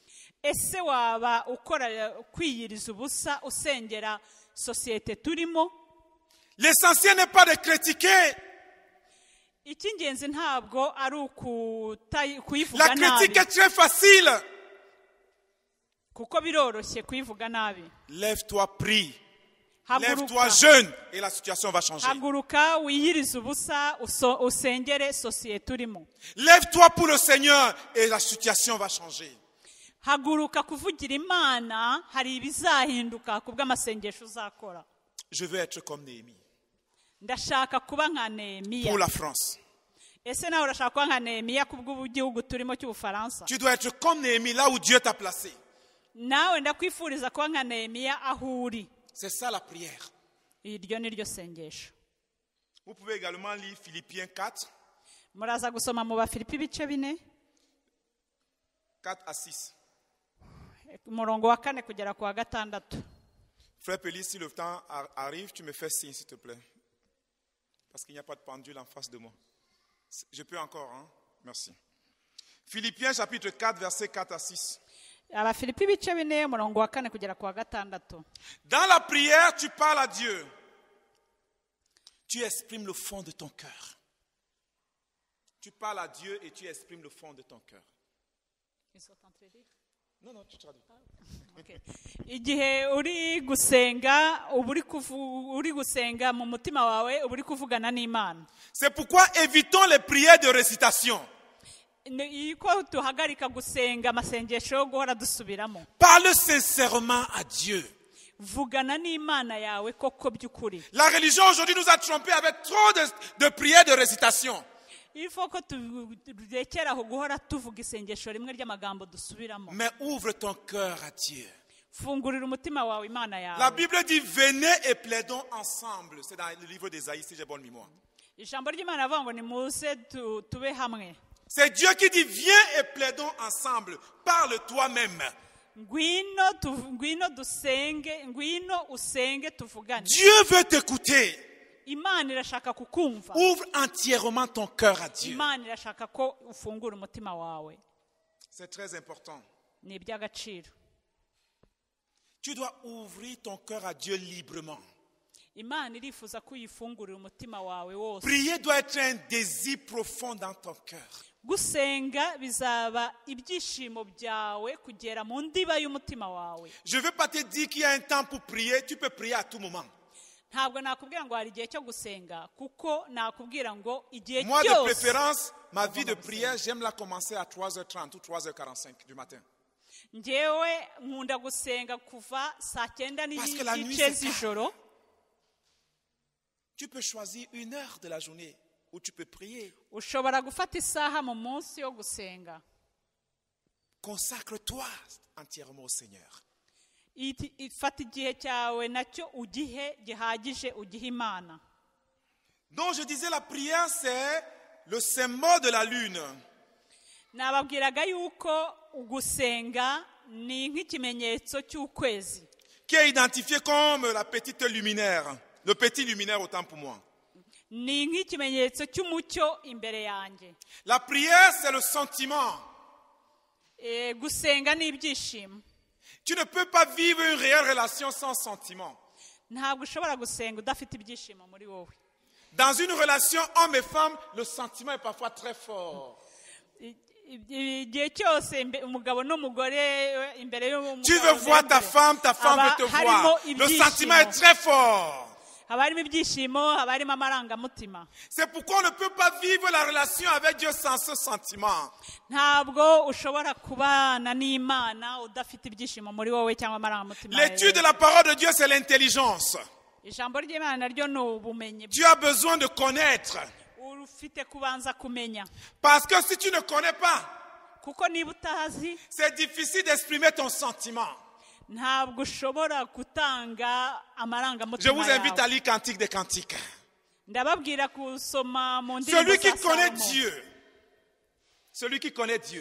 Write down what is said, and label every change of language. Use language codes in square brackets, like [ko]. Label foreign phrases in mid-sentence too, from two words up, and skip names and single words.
[rw] Ese waba ukora kwiyiriza ubusa usengera sosiyete turimo? [fr] L'essentiel n'est pas de critiquer. [rw] Icy'ingenzi ntabwo ari kuyivuga [fr] La critique [rw] nabi, [fr] est très facile. [rw] kuko biroroshye kuyivuga nabi. [fr] Lève-toi, prie. Lève-toi, [rw] Haguruka, [fr] jeûne et la situation va changer. [rw] haguruka wiyiriza ubusa usengere sosiyete urimo. [fr] Lève-toi pour le Seigneur et la situation va changer. [rw] Haguruka kuvugira Imana, hari ibizahinduka kubw'amasengesho uzakora. [fr] Je veux être comme Néhémie [rw] Ndashaka kuba nka Nehemiya. [fr] pour la France. [rw] Ese nawe urashaka kuba nka Nehemiya kubw'igihugu turimo cy'Ubufaransa? [fr] Tu dois être comme Néhémie là où Dieu t'a placé. [rw] Nawe ndakwifuriza kuba nka Nehemiya aho uri. [fr] C'est ça la prière. [rw] Iryo ni ryo sengesho. [fr] Vous pouvez également lire Philippiens 4, [rw] Muraza gusoma mu Bafilipi ibice [fr] 4 à 6. [rw] umurongo wa 4 kugera ku wa 6. [fr] Frère Pélis, si le temps arrive, tu me fais signe s'il te plaît. Parce qu'il n'y a pas de pendule en face de moi. Je peux encore, hein? Merci. Philippiens chapitre 4, versets 4 à 6. [rw] Abafilipi ibice 4 umurongo wa 4 kugera ku wa 6. [fr] Dans la prière, tu parles à Dieu. Tu exprimes le fond de ton cœur. Tu parles à Dieu et tu exprimes le fond de ton cœur. Non, non, tu traduis. Okay. [rw] Igihe uri gusenga uri gusenga mu mutima wawe uri kuvugana n'Imana. [fr] C'est pourquoi évitons les prières de récitation. [rw] Iko tuhagarika gusenga amasengesho yo guhora dusubiramo. [fr] Parle sincèrement à Dieu. [rw] Vugana n'Imana yawe koko by'ukuri. [fr] La religion aujourd'hui nous a trompés avec trop de prières de récitation. Il faut que [rw] turekeraho guhora tuvuga isengesho rimwe ry'amagambo dusubiramo. [fr] Mais ouvre ton cœur à Dieu. [rw] Fungurira umutima wawe Imana yawe. [fr] La Bible dit venez et plaidons ensemble. C'est dans le livre d'Ésaïe si j'ai bonne mémoire. [rw] Ijambo ry'Imana avuga ngo nimuze tube hamwe. [fr] C'est Dieu qui dit viens et plaidons ensemble. Parle toi-même. [rw] Ngwino dusenge, ngwino usenge tuvugane. [fr] Dieu veut t'écouter. [rw] Imana irashaka kukumva. [fr] Ouvre entièrement ton cœur à Dieu. [rw] Imana irashaka ko ufungura umutima wawe. [fr] C'est très important. [rw] Ni iby'agaciro. [fr] Tu dois ouvrir ton cœur à Dieu librement. [rw] imana irifuza ko uyifungurira umutima wawe wose. [fr] Prier doit être un désir profond dans ton cœur. [rw] Gusenga bizaba ibyishimo byawe kugera mu ndiba y'umutima wawe. [fr] Je ne veux pas te dire qu'il y a un temps pour prier, tu peux prier à tout moment. [rw] Ntabwo nakubwira ngo hari igihe cyo gusenga, kuko nakubwira ngo igihe [fr] Moi de [rw] cyose. [fr] préférence, ma vie de prière, j'aime la commencer à 3h30 ou 3h45 du matin. [rw] Njyewe nkunda gusenga kuva saa 9 [fr] Parce que la nuit, [rw] n'igice [fr] c'est [rw] z'ijoro. [fr] Tu peux choisir une heure de la journée où tu peux prier. [rw] Ushobora gufata isaha mu munsi yo gusenga. [fr] Consacre-toi entièrement au Seigneur. [rw] Ifata igihe cyawe nacyo ugihe gihagije, ugihe Imana. [fr] Donc je disais, la prière, c'est le symbole de la lune. [rw] Nababwiraga yuko ugusenga ni nk'ikimenyetso cy'ukwezi. [fr] Qui est identifié comme la petite luminaire. Le petit luminaire autant pour moi. [rw] Ni nk'ikimenyetso cy'umucyo imbere yanjye. [fr] La prière, c'est le sentiment. [rw] Gusenga ni ibyishimo. [fr] Tu ne peux pas vivre une réelle relation sans sentiment. [rw] Ntabwo ushobora gusenga udafite ibyishimo muri wowe. [fr] Dans une relation homme et femme, le sentiment est parfois très fort. [rw] Igihe cyose umugabo n'umugore imbere y'umugabo. [fr] Tu veux voir ta femme veut te voir. Le sentiment est très fort. [rw] Haba harimo ibyishimo, haba harimo amarangamutima. [fr] C'est pourquoi on ne peut pas vivre la relation avec Dieu sans ce sentiment. [rw] Ntabwo ushobora kubana n'Imana udafite ibyishimo muri wowe cyangwa amarangamutima. [fr] L'étude de la parole de Dieu, c'est l'intelligence. [rw] Ijambo ry'Imana naryo ni ubumenyi. [fr] Tu as besoin de connaître. [rw] Ufite kubanza kumenya. [fr] Parce que si tu ne connais pas, [rw] kuko niba utazi, [fr] c'est difficile d'exprimer ton sentiment. [rw] Ntabwo ushobora gutanga amarangamutima. [fr] Je vous invite à lire Cantique des Cantiques. [rw] Ndababwira kusoma mu ndirimbo [fr] Celui [rw] za [fr] qui connaît [rw] Salomo. [fr] Dieu, celui qui connaît Dieu,